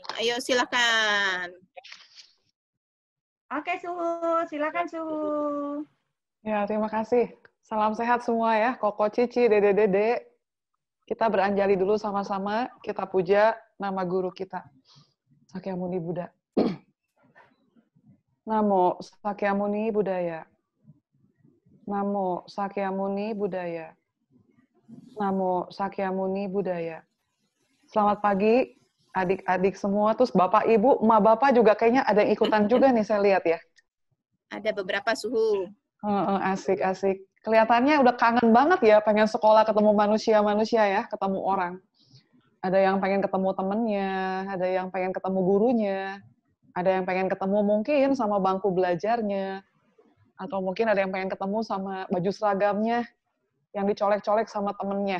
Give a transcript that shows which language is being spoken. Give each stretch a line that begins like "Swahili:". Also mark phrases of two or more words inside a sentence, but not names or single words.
Indonesian: Ayo silakan. Oke Suhu, silakan Suhu. Ya, terima kasih. Salam sehat semua ya, Koko, Cici, Dede. Kita beranjali dulu sama-sama, kita puja nama guru kita, Sakyamuni Buddha.
Pali: Namo Sakyamuni Buddhaya. Namo Sakyamuni Buddhaya. Namo Sakyamuni Buddhaya.
Indonesian: Selamat pagi, adik-adik semua, terus Bapak, Ibu, emak Bapak juga kayaknya ada yang ikutan juga nih, saya lihat ya. Ada beberapa Suhu. Asik. Kelihatannya udah kangen banget ya, pengen sekolah ketemu manusia-manusia ya, ketemu orang. Ada yang pengen ketemu temennya, ada yang pengen ketemu gurunya, ada yang pengen ketemu mungkin sama bangku belajarnya, atau mungkin ada yang pengen ketemu sama baju seragamnya, yang dicolek-colek sama temennya.